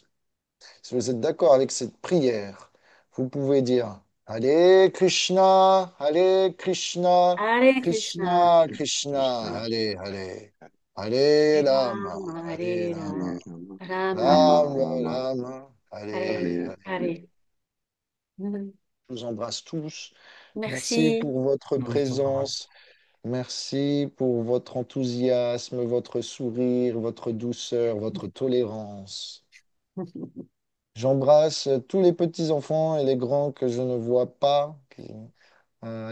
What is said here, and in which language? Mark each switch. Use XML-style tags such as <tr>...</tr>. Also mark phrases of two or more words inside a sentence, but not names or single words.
<fr>Si vous êtes d'accord avec cette prière, vous pouvez dire Allez Krishna,</fr> <sa>Hare Krishna, Krishna, Hare Krishna, Krishna,</sa> <fr>allez, allez, allez</fr> <sa>Hare Rama, Rama,</sa> <fr>allez</fr> <sa>Hare Rama, Rama, Hare Rama, Rama Rama Rama, Rama, Rama,</sa> <fr>Rama, allez,</fr> <sa>Hare Hare</sa> <fr>allez.</fr> <sa>Hare. Hare. Mhm.</sa> <fr>Je vous embrasse tous. Merci Merci. pour votre Non, c'est pas grave. présence. Merci pour votre enthousiasme, votre sourire, votre douceur, votre tolérance. J'embrasse tous les petits-enfants et les grands que je ne vois pas à</fr>